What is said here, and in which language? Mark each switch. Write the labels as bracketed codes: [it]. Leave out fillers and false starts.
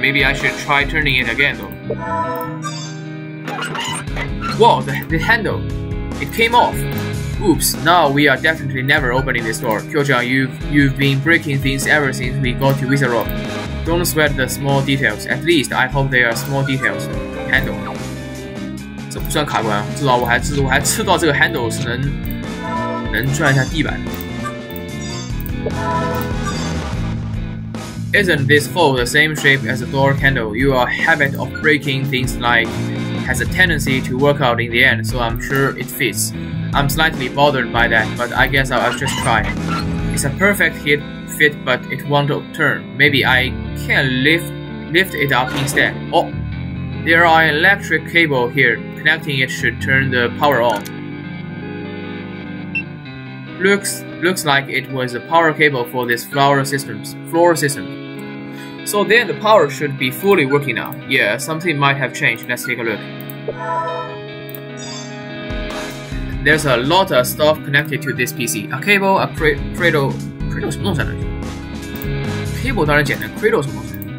[en] Maybe I should try turning it again though. Whoa, the handle. It came off. Oops, now we are definitely never opening this door. Kyo-chan, you've been breaking things ever since we got to Wizard Rock. Don't sweat the small details. At least I hope they are small details. Handle. [zh] 这不算卡关，至少我还知道这个 handle 是能转一下地板。 [en] Isn't this hole the same shape as a door handle? Your habit of breaking things has a tendency to work out in the end, so I'm sure it fits. I'm slightly bothered by that, but I guess I'll just try. It's a perfect fit, but it won't turn. Maybe I can lift it up instead. Oh, there are an electric cable here. Connecting it should turn the power on. Looks like it was a power cable for this floor system. So then the power should be fully working now. Yeah, something might have changed. Let's take a look. There's a lot of stuff connected to this PC. A cable, a cradle [zh] 什么东西来着 ？Cable 当然简单 ，cradle 什么东西？